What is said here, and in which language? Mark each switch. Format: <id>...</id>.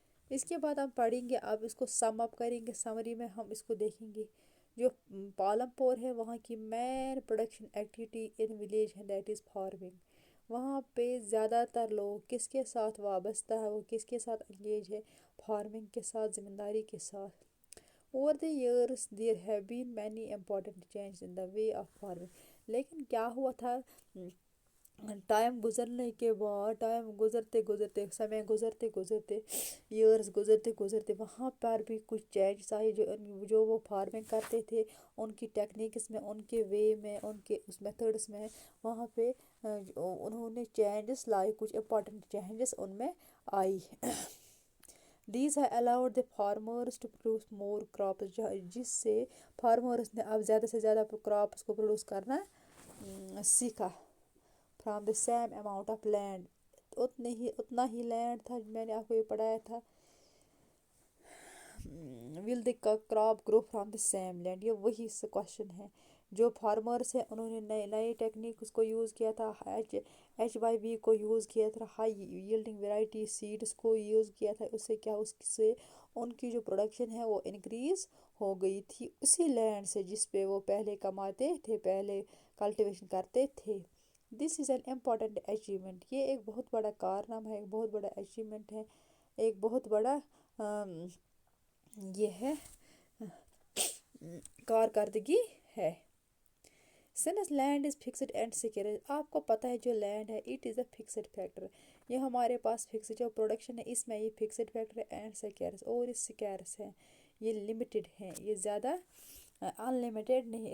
<ur>اس کے بعد ہم پڑھیں گے، اب اس کو سم اپ کریں گے. سمری میں ہم اس کو دیکھیں گے. جو پالم پور ہے وہاں کی مین پروڈکشن ایکٹیویٹی ان ولیج ہے</ur> <en>That is farming.</en> <ur>وہاں پہ زیادہ تر لوگ کس کے ساتھ وابستہ ہے، وہ کس کے ساتھ انگیج ہے، فارمنگ کے ساتھ، زمینداری کے ساتھ.</ur> <en>Over the years there have been many important changes in the way of farming.</en> <ur>لیکن کیا ہوا تھا، ٹائم گزرنے کے بعد، ٹائم گزرتے گزرتے، سمے گزرتے گزرتے، ایئرس گزرتے گزرتے وہاں پر بھی کچھ چینجز آئے. جو وہ فارمنگ کرتے تھے ان کی ٹیکنیکس میں، ان کے وے میں، ان کے اس میتھڈس میں، وہاں پہ انہوں نے چینجز لائے. کچھ امپورٹنٹ چینجز ان میں آئی.</ur> <en>These have allowed the farmers to produce more crops.</en> <ur>جس سے فارمرس نے اب زیادہ سے زیادہ کراپس کو پروڈیوس کرنا سیکھا.</ur> <en>From the same amount of land.</en> <ur>اتنا ہی لینڈ تھا. میں نے آپ کو یہ پڑھایا تھا</ur> <en>Will the crop grow from the same land.</en> <ur>یہ وہی سے کوشچن ہے. جو فارمرس ہیں انہوں نے نئے نئے ٹیکنیکس کو یوز کیا تھا. HYV کو یوز کیا تھا. ہائی ییلڈنگ ویرائٹی سیڈس کو یوز کیا تھا. اس سے کیا، اس سے ان کی جو پروڈکشن ہے وہ انکریز ہو گئی تھی اسی لینڈ سے جس پہ وہ پہلے کماتے تھے، پہلے کلٹیویشن کرتے تھے.</ur> <en>This is an important achievement.</en> <ur>یہ ایک بہت بڑا کارنامہ ہے، ایک بہت بڑا اچیومنٹ ہے، ایک بہت بڑا یہ ہے کارکردگی ہے.</ur> <en>Since land is fixed and secure.</en> <ur>آپ کو پتہ ہے جو لینڈ ہے</ur> <en>it is a fixed factor.</en> <ur>یہ ہمارے پاس فکسڈ جو پروڈکشن ہے اس میں یہ فکسڈ فیکٹر ہے اینڈ سیکیئرس. اور یہ سیکیئرس ہے، یہ لمیٹڈ ہیں، یہ زیادہ انلمیٹیڈ نہیں.</ur>